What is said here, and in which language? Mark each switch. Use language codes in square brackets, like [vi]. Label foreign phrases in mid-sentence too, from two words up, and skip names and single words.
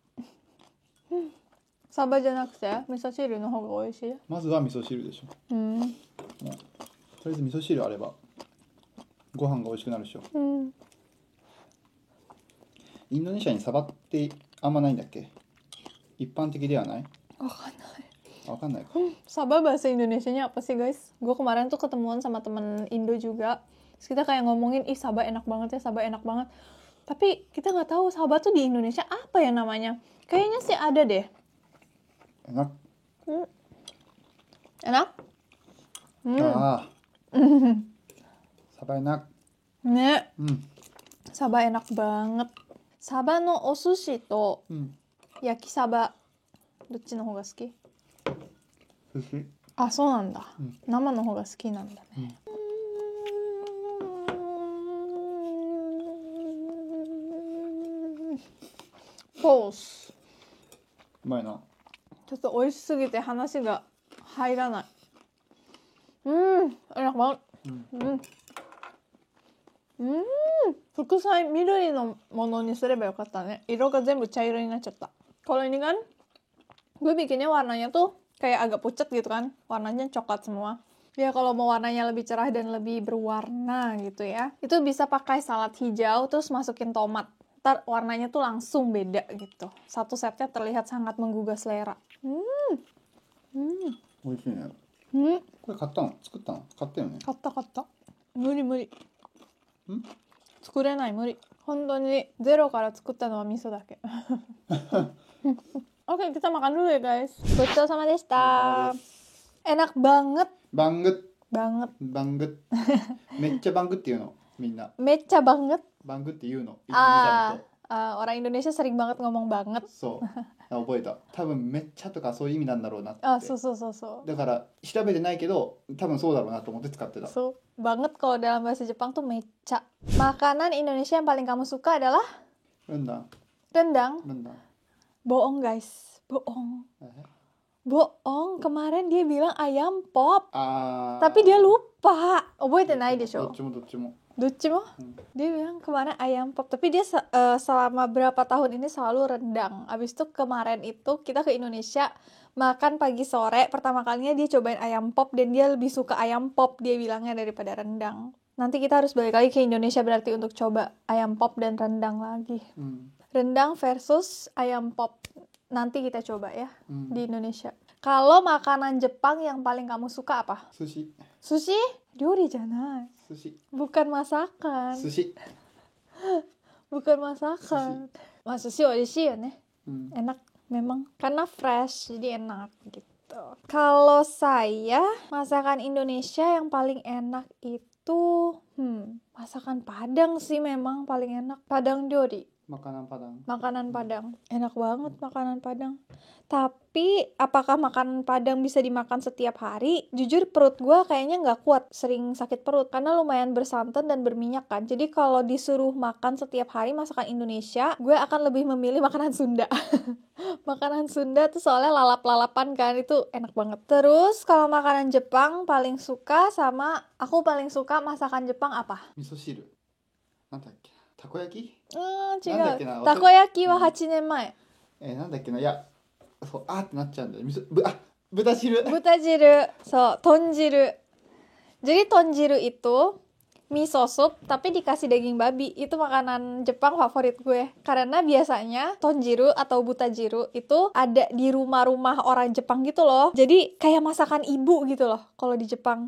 [ja] サバじゃなくて味噌汁の方が美味しい。まずは味噌汁でしょ。もうとりあえず味噌汁あればご飯が美味しくなるでしょ。インドネシアにサバってあんまないんだっけ？一般的ではない？わかんない。わかんないか。 [id] Sabah bahasa Indonesianya apa sih guys? Gue kemarin tuh ketemuan sama temen Indo juga. Terus kita kayak ngomongin, ih Sabah enak banget ya, Sabah enak banget. Tapi kita nggak tahu Sabah tuh di Indonesia apa ya namanya. Kayaknya sih ada deh. Enak. Enak? Sabah enak. Ne. Sabah enak banget. [ja] サバのお寿司と焼きサバどっちの方が好き？寿司。あ、そうなんだ。生の方が好きなんだね。ポース。うまいな。ちょっと美味しすぎて話が入らない。 [id] enak banget. [ja] 副菜緑のものにすればよかったね。色が全部茶色になっちゃった。 [id] Kalau ini kan gue bikinnya warnanya tuh kayak agak pucat gitu kan, warnanya coklat semua. Ya kalau mau warnanya lebih cerah dan lebih berwarna gitu ya, itu bisa pakai salad hijau terus masukin tomat. Ntar warnanya tuh langsung beda gitu. Satu setnya terlihat sangat menggugah selera. [ja] 美味しいね。これ買ったの？作ったの？買ったよね。買った無理作れない無理。本当にゼロから作ったのは味噌だけ。 [id] Oke, kita makan dulu ya guys. [ja] ごちそうさまでした. [id] Enak banget. Banget. [ja] めっちゃバングって言うのみんな。めっちゃbanget. バングって言うの。 [id] orang Indonesia sering banget ngomong banget. [ja] そう。覚えた。多分めっちゃとかそういう意味なんだろうなって。そう。だから調べてないけど多分そうだろうなと思って使ってた。そう。 [id] banget kalau dalam bahasa Jepang tuh mecha. Makanan Indonesia yang paling kamu suka adalah? Rendang. Bohong guys. Bohong. Kemarin dia bilang ayam pop. Tapi dia lupa. [ja] 覚えてないでしょ? どっちも。 [id] Dia bilang kemarin ayam pop, tapi dia selama berapa tahun ini selalu rendang. Abis itu kemarin itu kita ke Indonesia makan pagi sore, pertama kalinya dia cobain ayam pop dan dia lebih suka ayam pop dia bilangnya daripada rendang. Nanti kita harus balik lagi ke Indonesia berarti untuk coba ayam pop dan rendang lagi. Rendang versus ayam pop. Nanti kita coba ya di Indonesia. Kalau makanan Jepang yang paling kamu suka apa? Sushi? [ja] 料理じゃない. [id] Bukan masakan. Bukan masakan. [ja] 寿司美味しいやね. [id] Enak memang. Karena fresh, jadi enak gitu. Kalau saya, masakan Indonesia yang paling enak itu Masakan Padang sih memang paling enak. [ja] Padang Ryori. [id] Makanan Padang. Makanan Padang. Enak banget makanan Padang. Tapi, apakah makanan Padang bisa dimakan setiap hari? Jujur perut gue kayaknya nggak kuat. Sering sakit perut. Karena lumayan bersantan dan berminyak kan. Jadi kalau disuruh makan setiap hari masakan Indonesia, gue akan lebih memilih makanan Sunda. Makanan Sunda tuh soalnya lalap-lalapan kan. Itu enak banget. Terus kalau makanan Jepang paling suka sama... Aku paling suka masakan Jepang apa? [ja] 味噌汁。なんだっけな。たこ焼き？違なんだっけな。う。たこ焼きは8年前。なんだっけな。いや、そう、あーってなっちゃうんだよ。豚汁。豚汁. So, tonjiru. [id] Jadi tonjiru itu [en] miso soup [id] tapi dikasih daging babi. Itu makanan Jepang favorit gue. Karena biasanya tonjiru atau butajiru itu ada di rumah-rumah orang Jepang gitu loh. Jadi kayak masakan ibu gitu loh kalau di Jepang.